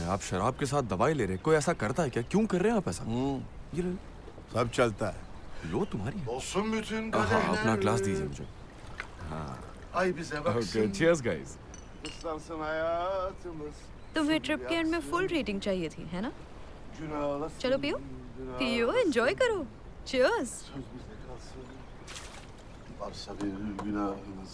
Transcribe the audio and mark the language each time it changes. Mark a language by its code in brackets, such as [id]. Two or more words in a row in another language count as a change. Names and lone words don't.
[hi] आप शराब के साथ दवाई ले रहे हैं? कोई ऐसा करता है क्या? क्यों कर रहे हैं आप ऐसा? ये लो। सब चलता है। लो तुम्हारी है। [tr] Olsun bütün [hi] हाँ, [tr] kaderler. [hi] अपना ग्लास दीजिए मुझे। हाँ। [tr] Ay bize baksın. [en] Okay, cheers guys. [tr] Islansın hayatımız. [hi] तुम्हें ट्रिप के एंड में [en] full rating [hi] चाहिए थी, है ना? [tr] Günahlasın. [hi] चलो पियो, पियो, एंजॉय करो। Cheers. [tr] Söz bize kalsın. Varsa bir günahınız.